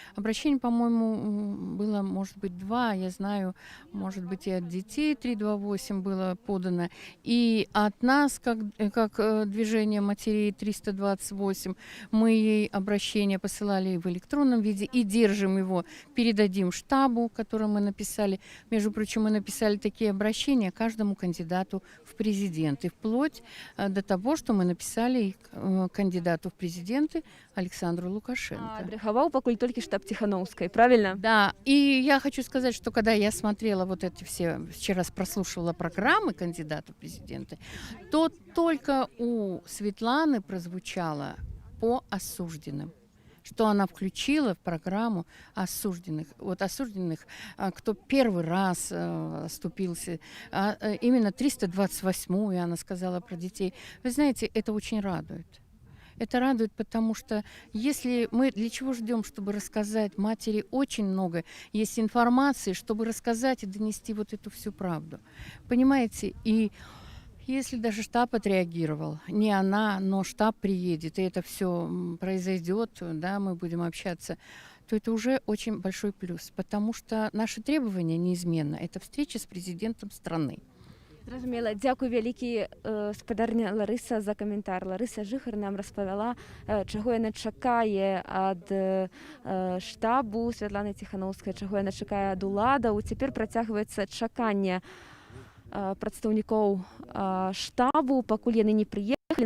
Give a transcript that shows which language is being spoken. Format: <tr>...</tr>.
<ru>Обращение, по-моему, было, может быть, 2, я знаю, может быть, и от детей 328 было подано, и от нас, как движение матерей 328, мы ей обращение посылали в электронном виде и держим его, передадим штабу, который мы написали. Между прочим, мы написали такие обращения каждому кандидату в президенты, вплоть до того, что мы написали кандидату в президенты президенты Александру Лукашенко.</ru> <be>Адрахаваў пакуль толькі штаб Тихановской, правильно?</be> <ru>Да, и я хочу сказать, что когда я смотрела вот эти все, вчера прослушивала программы кандидатов в президенты, то только у Светланы прозвучало по осужденным, что она включила в программу осужденных, вот осужденных, кто первый раз оступился, именно 328-ю она сказала про детей. Вы знаете, это очень радует. Это радует, потому что если мы для чего ждем, чтобы рассказать матери, очень много есть информации, чтобы рассказать и донести вот эту всю правду. Понимаете, и если даже штаб отреагировал, не она, но штаб приедет, и это все произойдет, да, мы будем общаться, то это уже очень большой плюс, потому что наши требования неизменно. Это встреча с президентом страны.</ru> <be>Зразумела. Дзякуй вялікі спадарня Ларыса за каментар. Ларыса Жыхар нам распавяла, чаго яна чакае ад штабу Святланы Тихановскай, чаго яна чакае ад уладаў. Цяпер працягваецца чаканне прадстаўнікоў штабу, пакуль яны не прыехалі.</be>